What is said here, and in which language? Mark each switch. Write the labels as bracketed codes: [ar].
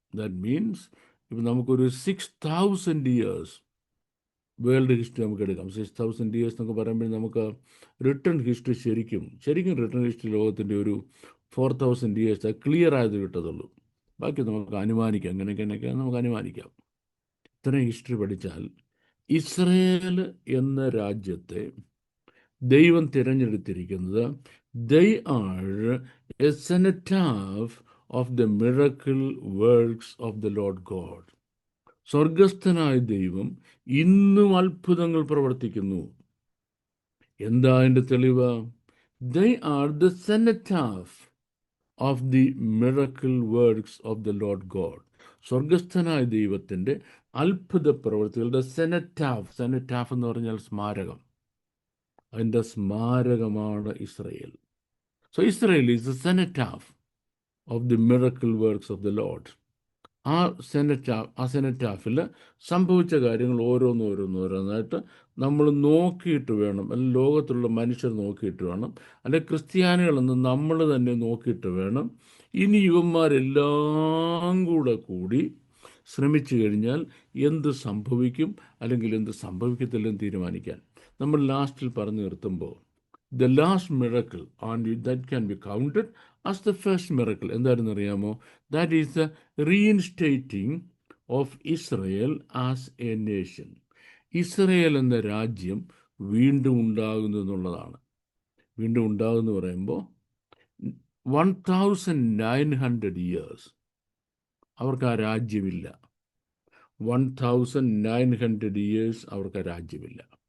[ml] That means ഇപ്പം നമുക്കൊരു 6000 years world history നമുക്ക് എടുക്കാം. 6000 ഇയേഴ്സ് എന്നൊക്കെ പറയുമ്പോൾ നമുക്ക് റിട്ടേൺ ഹിസ്റ്ററി ശരിക്കും റിട്ടേൺ ഹിസ്റ്ററി ലോകത്തിൻ്റെ ഒരു 4000 ഇയേഴ്സ് ക്ലിയർ ആയത് കിട്ടത്തുള്ളൂ. ബാക്കി നമുക്ക് അനുമാനിക്കാം, അങ്ങനെയൊക്കെ നമുക്ക് അനുമാനിക്കാം. ഇത്രയും ഹിസ്റ്ററി പഠിച്ചാൽ ഇസ്രയേൽ എന്ന രാജ്യത്തെ ദൈവം തിരഞ്ഞെടുത്തിരിക്കുന്നത് [en] they are a cenotaph of the miracle works of the Lord God. [ml] സ്വർഗസ്ഥനായ ദൈവം ഇന്നും അത്ഭുതങ്ങൾ പ്രവർത്തിക്കുന്നു. എന്താ അതിൻ്റെ തെളിവ്? [en] they are the cenotaph of the miracle works of the Lord God. [ml] സ്വർഗസ്ഥനായ ദൈവത്തിൻ്റെ അത്ഭുത പ്രവൃത്തികളുടെ സെനറ്റാഫ് എന്ന് പറഞ്ഞാൽ സ്മാരകം. അതിൻ്റെ സ്മാരകമാണ് Israel. [en] So Israel is the cenotaph of the miracle works of the Lord. [ml] ആ സെനറ്റാഫിൽ സംഭവിച്ച കാര്യങ്ങൾ ഓരോന്നായിട്ട് നമ്മൾ നോക്കിയിട്ട് വേണം, അല്ലെങ്കിൽ ലോകത്തുള്ള മനുഷ്യർ നോക്കിയിട്ട് വേണം, അല്ലെങ്കിൽ ക്രിസ്ത്യാനികളെന്ന് നമ്മൾ തന്നെ നോക്കിയിട്ട് വേണം ഇനി ഇവന്മാരെല്ലാം കൂടി ശ്രമിച്ചു കഴിഞ്ഞാൽ എന്ത് സംഭവിക്കും അല്ലെങ്കിൽ എന്ത് സംഭവിക്കത്തില്ലെന്ന് തീരുമാനിക്കാൻ. നമ്മൾ ലാസ്റ്റിൽ പറഞ്ഞു നിർത്തുമ്പോൾ [en] the last miracle and that can be counted as the first miracle [ml] എന്തായിരുന്നു അറിയാമോ? [en] that is the reinstating of Israel as a nation. [ml] Israel എന്ന രാജ്യം വീണ്ടും ഉണ്ടാകുന്നു എന്നുള്ളതാണ്. വീണ്ടും ഉണ്ടാകുന്നു പറയുമ്പോൾ 1900 ഇയേഴ്സ് അവർക്ക് ആ രാജ്യമില്ല. 1900 ഇയേഴ്സ് അവർക്ക് ആ രാജ്യമില്ല.